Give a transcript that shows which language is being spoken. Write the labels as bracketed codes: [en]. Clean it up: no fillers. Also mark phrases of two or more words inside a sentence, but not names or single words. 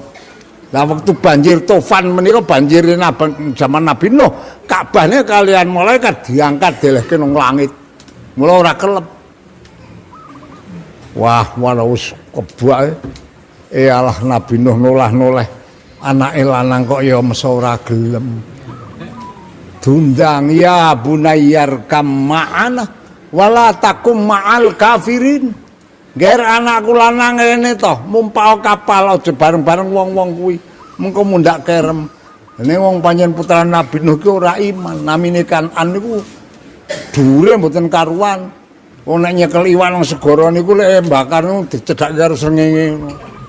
[jv] Lah waktu banjir tufan menika banjir zaman Nabi Nuh, Ka'bahnya kalian malaikat diangkat dilehke nang langit. Mula ora kelep. Wah, wis kebak alah Nabi Nuh nolah-noleh anake lanang kok ya mesa ora gelem. [ar] Dundang يا بني اركب معنا ولا تكن مع الكافرين. [jv] Ger anakku lanang ngene to, mumpao kapal aja bareng-bareng wong-wong kuwi. Mengko mundak kerem. Ini wong panjen putra Nabi Nuh ki ora iman. Namine Kan'an niku dhuwure mboten karuan. Wong nek nyekel iwak nang segara niku lek bakar niku dicedhak karo srengenge ngono.